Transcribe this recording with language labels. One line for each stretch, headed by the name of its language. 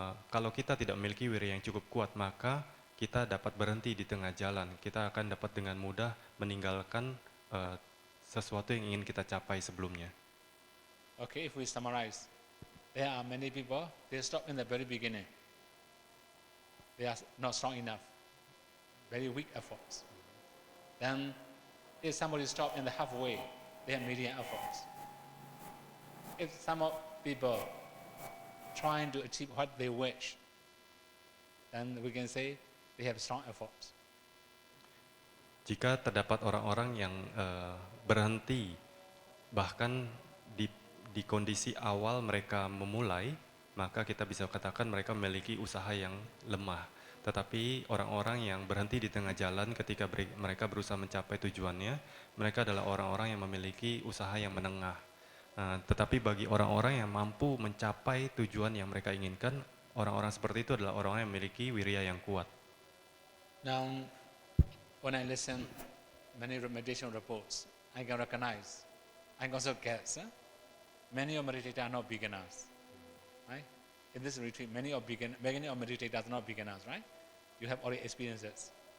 Indonesian: Kalau kita tidak memiliki wirya yang cukup kuat, maka kita dapat berhenti di tengah jalan. Kita akan dapat dengan mudah meninggalkan sesuatu yang ingin kita capai sebelumnya.
English: Okay, if we summarize, there are many people, they stop in the very beginning. They are not strong enough, very weak efforts. Then, if somebody stop in the halfway, they have medium efforts. If some people trying to achieve what they wish, then we can say they have strong efforts.
Indonesian: Jika terdapat orang-orang yang berhenti, bahkan di kondisi awal mereka memulai, maka kita bisa katakan mereka memiliki usaha yang lemah. Tetapi orang-orang yang berhenti di tengah jalan ketika mereka berusaha mencapai tujuannya, mereka adalah orang-orang yang memiliki usaha yang menengah. Tetapi bagi orang-orang yang mampu mencapai tujuan yang mereka inginkan, orang-orang seperti itu adalah orang-orang yang memiliki wirya yang kuat.
English: Now, when I listen many meditation reports, I can recognize, I can also guess, many of meditators are not beginners, right? In this retreat, many of beginning of meditators are not beginners, right? You have already experiences.